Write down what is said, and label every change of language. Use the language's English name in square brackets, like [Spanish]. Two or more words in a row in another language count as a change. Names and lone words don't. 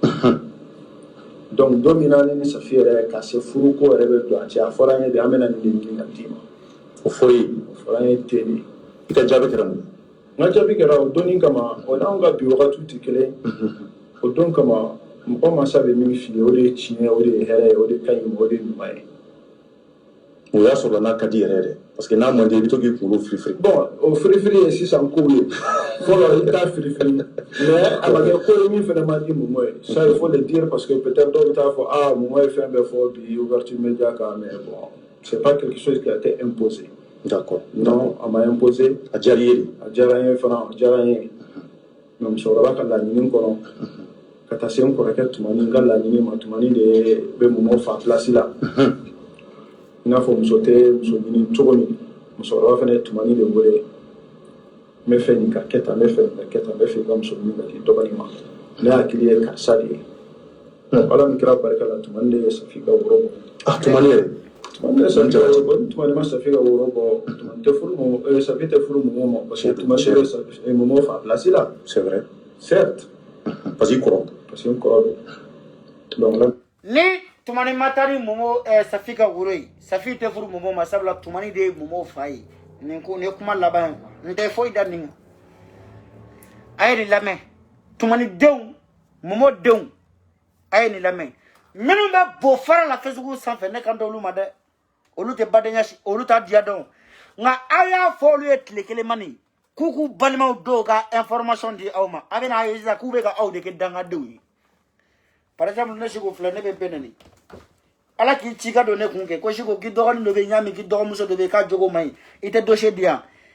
[Bambara] donc don min na ne ni Safi yɛrɛ ka se furuko yɛrɛ bɛ don a cɛ a fɔra an ye de an bɛna nin de ɲini ka d'i ma o fɔra an ye ten de i ka jaabi kɛra mun n ka jaabi kɛra o donni kama o n'anw ka bi wagatiw tɛ kelen o don kama mɔgɔ mansa bɛ min f'i ye o de ye tiɲɛ o de ye hɛrɛ ye o de ka ɲi o de ye ɲuman ye o y'a sɔrɔ n'a ka di yɛrɛ dɛ [French] parce que [Bambara] n'a man di i bɛ to k'i kunkolo firifiri bon o firifiri ye sisan kow ye fɔlɔ i t'a firifiri mais a ma kɛ ko ye min fana ma di Momo ye [French] ça il faut le dire parce que peut-être [Bambara] dɔw bɛ taa fɔ ah Momo ye fɛn bɛɛ fɔ bi [French] ouverture média [Bambara] kan [French] mais bon c'est pas quelque chose qui a été imposé d'accord non [Bambara] a ma imposé a diyara i ye de a diyara n ye fana a diyara n ye mais musokɔrɔba ka laɲini kɔnɔ ka taa se n kɔrɔkɛ Tumani n ka laɲini ma Tumani de bɛ Momo fa place la i n'a fɔ muso tɛ muso ɲini cogo min musokɔrɔba fana ye Tumani de wele n bɛ fɛ nin ka kɛ tan n bɛ fɛ nin ka kɛ tan n bɛ fɛ i ka muso ɲini ka di dɔgɔnin ma ne hakili ye karisa de ye ala min kɛra barika la Tumani de ye Safi ka woro bɔ ah Tumani yɛrɛ Tumani yɛrɛ Tumani ma Safi ka woro bɔ Tumani tɛ furu Momo Safi tɛ furu Momo ma [French] parce que [Bambara] Tumani bɛ Momo fa place la [French] c'est vrai certes parce que [Bambara] n kɔrɔ don [French] donc là [Bambara] ni Tumani matari Momo Safi ka woro ye Safi tɛ furu Momo ma sabula Tumani de ye Momo fa ye nin ko ni kuma laban n tɛ foyi da nin a ye nin lamɛn Tumani denw Momo denw a ye nin lamɛn minnu bɛ bo fara la Facebook sanfɛ ne kan tɛ olu ma dɛ olu tɛ badenya olu t'a diya dɔn nka aw y'a fɔ olu ye tile kelen mani k'u k'u balimaw dɔw ka information di aw ma a bɛ n'a ye sisan k'u bɛ ka aw de kɛ dangadenw ye [French] par exemple [Bambara] ne Siko filɛ ne bɛ Beneni ala k'i ci ka don ne kun kɛ ko Siko k'i dɔgɔnin dɔ bɛ yen ɲami k'i dɔgɔmuso dɔ bɛ yen k'a jogo man ɲi i tɛ dossier di yan